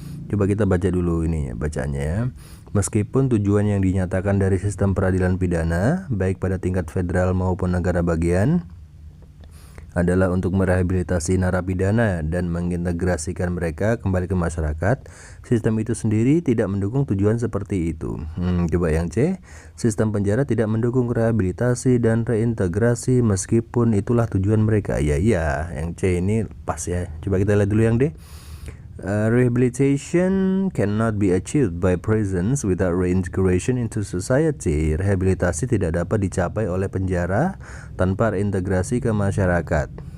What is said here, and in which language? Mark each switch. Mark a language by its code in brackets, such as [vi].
[id] Coba kita baca dulu ini bacaannya ya. Meskipun tujuan yang dinyatakan dari sistem peradilan pidana baik pada tingkat federal maupun negara bagian adalah untuk merehabilitasi narapidana dan mengintegrasikan mereka kembali ke masyarakat, sistem itu sendiri tidak mendukung tujuan seperti itu. Coba yang C, sistem penjara tidak mendukung rehabilitasi dan reintegrasi meskipun itulah tujuan mereka. Iya, yang C ini pas ya. Coba kita lihat dulu yang D. [en] Rehabilitation cannot be achieved by prisons without reintegration into society. [id] Rehabilitasi tidak dapat dicapai oleh penjara tanpa reintegrasi ke masyarakat.